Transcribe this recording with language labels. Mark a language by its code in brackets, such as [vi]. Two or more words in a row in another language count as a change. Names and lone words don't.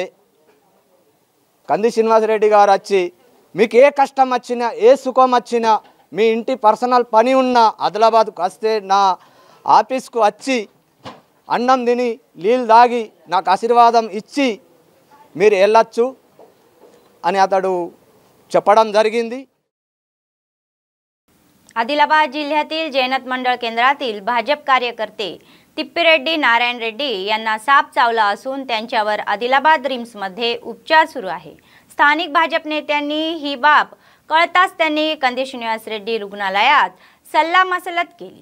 [te] కంది శ్రీనివాసరెడ్డి గారు వచ్చి మీకు ఏ కష్టం వచ్చినా ఏ సుఖం వచ్చినా మీ ఇంటి పర్సనల్ పని ఉన్నా ఆదిలాబాద్కు వస్తే నా ఆఫీస్కు వచ్చి అన్నం తిని నీళ్ళు తాగి నాకు ఆశీర్వాదం ఇచ్చి మీరు వెళ్ళొచ్చు అని अतडू చెప్పడం జరిగింది. [mr] आदिलाबाद जिल्ह्यातील जैनत मंडळ केंद्रातील भाजप कार्यकर्ते तिप्पिरेड्डी नारायण रेड्डी यांना साप चावला असून त्यांच्यावर आदिलाबाद रिम्समध्ये उपचार सुरू आहे. स्थानिक भाजप नेत्यांनी ही बाब कळताच त्यांनी कंदी श्रीनिवास रेड्डी रुग्णालयात सल्लामसलत केली.